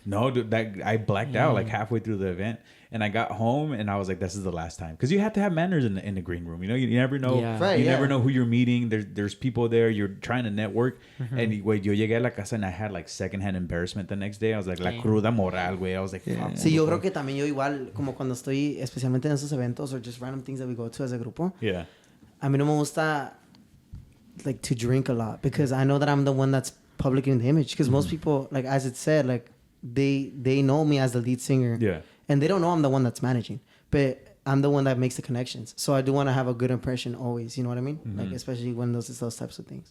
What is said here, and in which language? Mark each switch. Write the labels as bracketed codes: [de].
[en] No, dude, that I blacked out like halfway through the event, and I got home and I was like, this is the last time, because you have to have manners in the green room. You know, you never know. Yeah. Right, you yeah. never know who you're meeting. There's people there. You're trying to network. Mm-hmm. And wait, [es] yo llegué a la casa [en] and I had like secondhand embarrassment the next day. I was like, [es] la [en] Damn. [es] cruda moral, güey. [en] I was like, fuck. [es] Sí, yo creo que también yo igual, como cuando estoy, especialmente en esos eventos [en] or just random things that we go to as a [es] grupo, [en] Yeah. [es] a mí no me gusta [en] like to drink a lot because I know that I'm the one that's public in the image. Because most people, like as it said, like they know me as the lead singer, Yeah. and they don't know I'm the one that's managing, but I'm the one that makes the connections. So I do want to have a good impression always. You know what I mean? Like especially when those types of things.